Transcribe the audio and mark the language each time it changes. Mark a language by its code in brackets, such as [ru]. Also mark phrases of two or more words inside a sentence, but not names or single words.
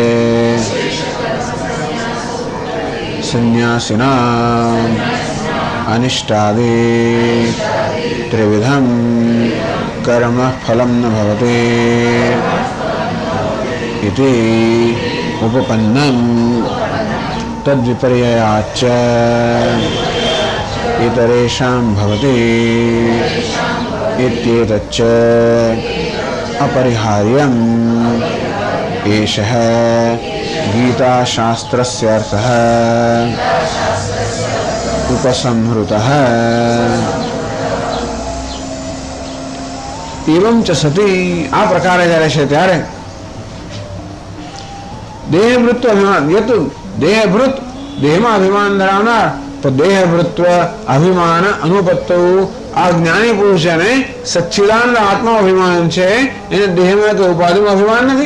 [sa] સંન્યાસિનાં અનિષ્ટાદિ ત્રિવિધમ કર્મ ફલમ ન ભવતિ ઇતિ ઉપપન્નમ તદ્વિપર્યયાચ્ચ ઇતરેષાં ભવતિ इत्येतच्च अपरिहार्यम् एषः गीताशास्त्रस्य अर्थः उपसंहृतः. एवं च सती. [gu] આ પ્રકારે જ્યારે છે ત્યારે દેહવૃત્વ અભિમાન યતુ દેહભૃત દેહમાં અભિમાન ધરાવનાર તો દેહવૃત્વ અભિમાન અનુપત્તો આ જ્ઞાની પુરુષ છે ને સચ્ચિદાનંદ આત્મા અભિમાન છે, એને દેહમાં કે ઉપાધિમાં અભિમાન નથી.